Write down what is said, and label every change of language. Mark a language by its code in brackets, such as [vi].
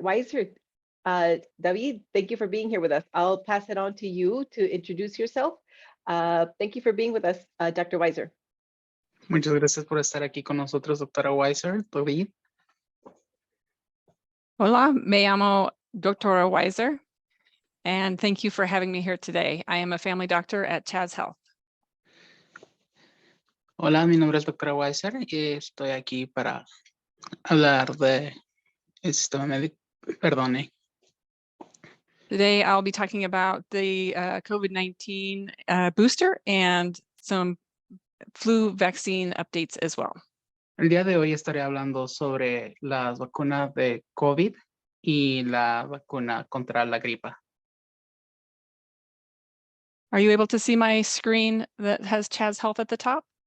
[en] Weiser, David, thank you for being here with us. I'll pass it on to you to introduce yourself. Thank you for being with us, Dr. Weiser. [es] Muchas gracias por estar aquí con nosotros, doctora Weiser. David. Hola, me llamo Dr. [en] Weiser, and thank you for having me here today. I am a family doctor at Chas Health. [es] Hola, mi nombre es doctora Weiser y estoy aquí para hablar de el sistema médico. Perdone. [en] Today, I'll be talking about the COVID-19 booster and some flu vaccine updates as well. [es] El día de hoy estaré hablando sobre las vacunas de COVID y la vacuna contra la gripa. [en] Are you able to see my screen that has Chas Health at the top?